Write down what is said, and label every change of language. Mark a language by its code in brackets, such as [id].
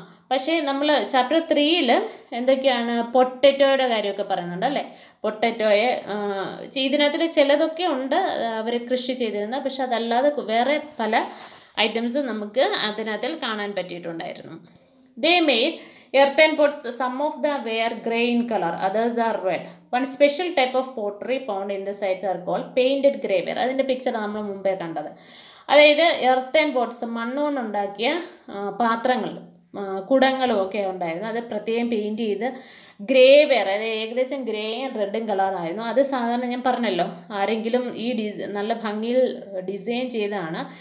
[ml] പക്ഷേ നമ്മൾ ചാപ്റ്റർ 3-ൽ എന്തൊക്കെയാണ് പൊട്ടറ്റോയുടെ കാര്യമൊക്കെ പറയുന്നുണ്ട് അല്ലേ. പൊട്ടറ്റോയെ ഇതിനകത്തിൽ ചിലതൊക്കെ ഉണ്ട് അവർ കൃഷി ചെയ്തിരുന്നത്, പക്ഷെ അതല്ലാതെ വേറെ പല ഐറ്റംസ് നമുക്ക് അതിനകത്തിൽ കാണാൻ പറ്റിയിട്ടുണ്ടായിരുന്നു. [en] They made earthen pots. Some of them were grey in color, others are red. One special type of pottery found in the sites are called painted graveware. [ml] അതിൻ്റെ പിക്ചർ നമ്മൾ മുമ്പേ കണ്ടത്. അതായത് [en] earthen pots, [ml] മണ്ണുകൊണ്ടുണ്ടാക്കിയ പാത്രങ്ങൾ, കുടങ്ങളും ഒക്കെ ഉണ്ടായിരുന്നു. അത് പ്രത്യേകം പെയിൻറ്റ് ചെയ്ത് ഗ്രേവെയർ, അതായത് ഏകദേശം ഗ്രേയും റെഡും കളറായിരുന്നു. അത് സാധാരണ ഞാൻ പറഞ്ഞല്ലോ, ആരെങ്കിലും ഈ നല്ല ഭംഗിയിൽ ഡിസൈൻ ചെയ്തതാണ്.